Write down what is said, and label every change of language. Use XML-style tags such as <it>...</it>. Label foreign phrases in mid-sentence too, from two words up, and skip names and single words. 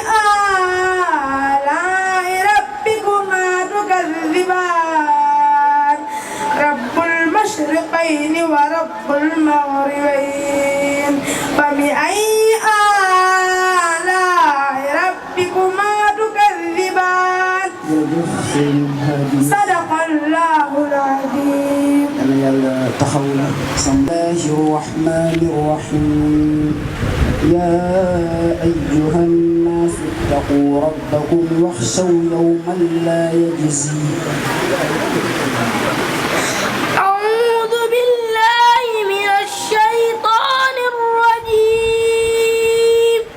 <ar>آلاء ربكما تكذبان رب المشرقين ورب المغربين فبأي آلاء ربكما تكذبان صدق الله العظيم.</ar> <wo>yàlla taxaw na.</wo> <ar>بسم الله الرحمن الرحيم. يا أيها الناس اتقوا ربكم واخشوا يوما لا يجزي أعوذ بالله من الشيطان الرجيم.</ar>